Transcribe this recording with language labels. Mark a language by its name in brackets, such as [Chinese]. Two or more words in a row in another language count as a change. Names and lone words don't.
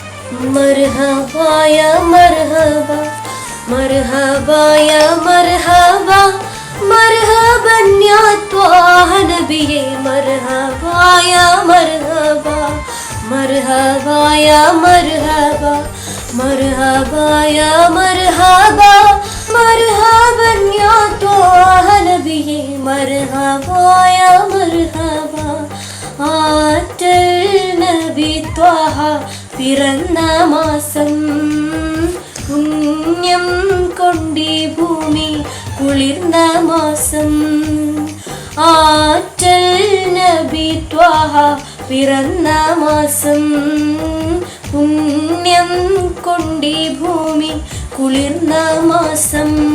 [Arabic] مرحبا يا مرحبا، مرحبا يا مرحبا، مرحبا يا طه نبيّ، مرحبا يا مرحبا، مرحبا يا مرحبا، مرحبا يا مرحبا، مرحبا يا طه نبيّ، مرحبا يا مرحبا. [Malayalam] ആറ്റൽ നബി ത്വാഹ പിറന്ന മാസം, പുണ്യം കൊണ്ടീ ഭൂമി കുളിർന്ന മാസം. ആറ്റൽ നബി ത്വാഹ പിറന്ന മാസം, പുണ്യം കൊണ്ടീ ഭൂമി കുളിർന്ന മാസം.